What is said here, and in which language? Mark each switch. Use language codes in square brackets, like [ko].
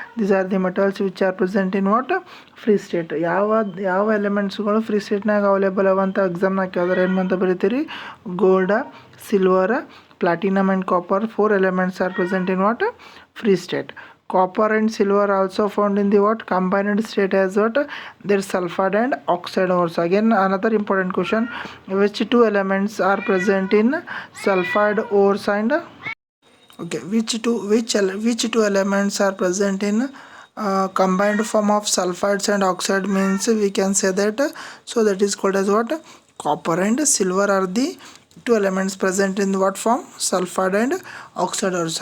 [en] These are the metals which are present in what free state. [kn] ಯಾವ ಎಲಿಮೆಂಟ್ಸ್ಗಳು free ಸ್ಟೇಟ್ನಾಗ available ಅವಂತ ಎಕ್ಸಾಮ್ನಾಗ ಕೇಳಿದ್ರೆ ಏನು ಅಂತ ಬರೀತೀರಿ? [en] Gold, silver, platinum and copper, 4 elements are present in what free state. Copper and silver also found in the what combined state as what their sulfide and oxide ores. Again another important question, which two elements are present in sulfide ores and okay, which two elements are present in combined form of sulfides and oxide means we can say that, so that is called as what copper and silver are the two elements present in what form sulfide and oxide ore.